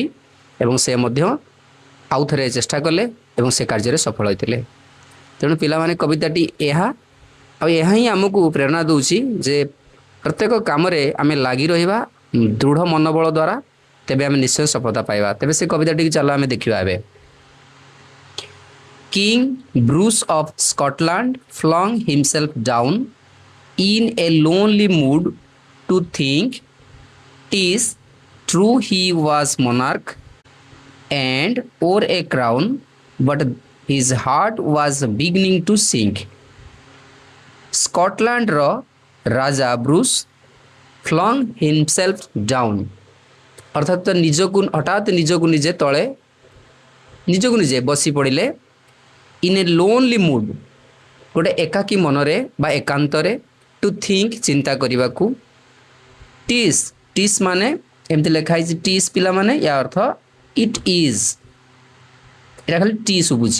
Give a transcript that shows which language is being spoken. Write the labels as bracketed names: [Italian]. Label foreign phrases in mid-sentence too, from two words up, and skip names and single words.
[Odia] ଏବଂ ସେ ମଧ୍ୟ ଆଉ ଥରେ ଚେଷ୍ଟା କଲେ ଏବଂ ସେ କାର୍ଯ୍ୟରେ ସଫଳ ହୋଇଥିଲେ। ତେଣୁ ପିଲାମାନେ କବିତାଟି ଏହା ହିଁ ଆମକୁ ପ୍ରେରଣା ଦେଉଛି ଯେ ପ୍ରତ୍ୟେକ କାମରେ ଆମେ ଲାଗି ରହିବା ଦୃଢ଼ ମନୋବଳ ଦ୍ୱାରା, ତେବେ ଆମେ ନିଶ୍ଚୟ ସଫଳତା ପାଇବା। ତେବେ ସେ କବିତାଟିକୁ ଚାଲ ଆମେ ଦେଖିବା ଏବେ। [English] King Bruce of Scotland flung himself down in a lonely mood to think. 'Tis true he was monarch and wore a crown, but his heart was beginning to sink. [Odia] Scotland ର ରାଜା ବ୍ରୁସ୍ [English] flung himself down, [Odia] ଅର୍ଥାତ୍ ହଠାତ୍ ନିଜକୁ ନିଜେ ତଳେ ନିଜକୁ ନିଜେ ବସି ପଡ଼ିଲେ। [English] in a lonely mood, [Odia] ଗୋଟେ ଏକାକୀ ମନରେ ବା ଏକାନ୍ତରେ, [English] to think, [Odia] ଚିନ୍ତା କରିବାକୁ। ଟିସ୍ ମାନେ ଏମିତି ଲେଖା ହେଇଛି ଟିସ୍ ପିଲାମାନେ, ୟା ଅର୍ଥ [English] it is, [Odia] ଏଇଟା ଖାଲି ଟି ଶୁଭୁଛି।